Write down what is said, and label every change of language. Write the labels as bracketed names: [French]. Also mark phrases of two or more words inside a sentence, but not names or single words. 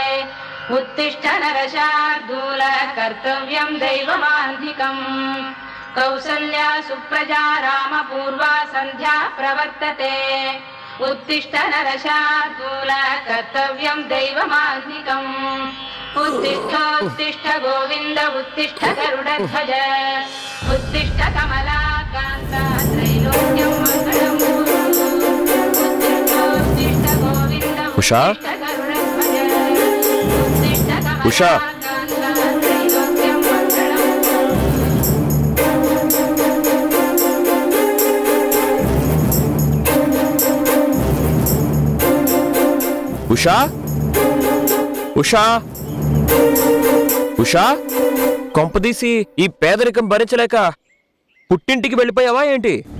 [Sanskrit] उत्तिष्ठ नरशार्दूल कर्तव्यं दैवमान्धिकम् కౌసల్యా సుప్రజా రామపూర్వా సంధ్యా ప్రవర్తతే उत्तिष्ठ नरशार्दूल कर्तव्यं दैवमान्निकम् उत्तिष्ठ गोविन्द उत्तिष्ठ गरुडध्वज उत्तिष्ठ कमलाकान्त त्रैलोक्यं मङ्गलम् उत्तिष्ठ गोविन्द उत्तिष्ठ गरुडध्वज उत्तिष्ठ कमलाकान्त त्रैलोक्यं मङ्गलम् [Telugu] ఉషా ఉషా ఉషా కొంపదీసి ఈ పేదరికం భరించలేక పుట్టింటికి వెళ్ళిపోయావా ఏంటి?